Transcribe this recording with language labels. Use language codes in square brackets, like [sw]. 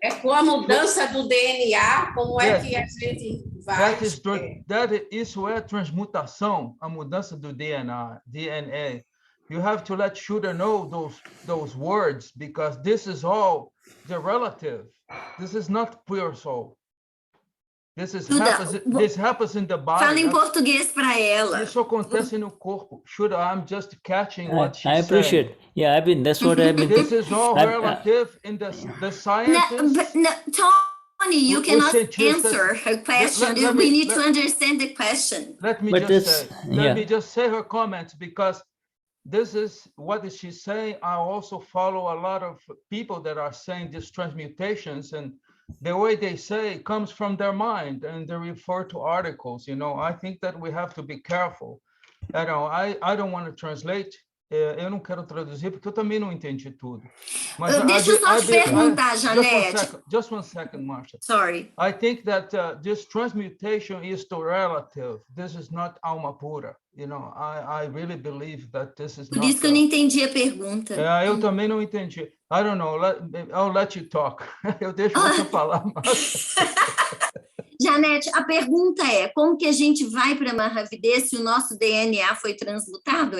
[pt] É com a mudança do DNA, como é que a gente vai... Isso é transmutação, a mudança do DNA. [en] You have to let Shuddha know those words, because this is all the relative. This is not pure soul. This happens in the body. [pt] Fala em português para ela. Isso acontece no corpo. [en] Shuddha, I'm just catching what she I appreciate. said. Yeah, that's what I've been. This is all relative in the scientists. No, Tony, you cannot answer her question. We need to understand the question. Let me just say her comments, because this is what she's saying. I also follow a lot of people that are saying these transmutations, and the way they say comes from their mind, and they refer to articles. I think that we have to be careful. I don't want to translate. [pt] Eu não quero traduzir porque eu também não entendi tudo. Mas deixa eu só te perguntar, Janete. [en] Just one second, Marcia. Sorry. I think that this transmutation is too relative. This is not alma pura. I really believe that this is [pt] Por isso que eu não entendi a pergunta. Eu também não entendi. [en] I don't know. I'll let you talk. [pt] Eu deixo você falar, Marcia. Janete, a pergunta é: como que a gente vai para a Mahavidya se o nosso DNA foi transmutado?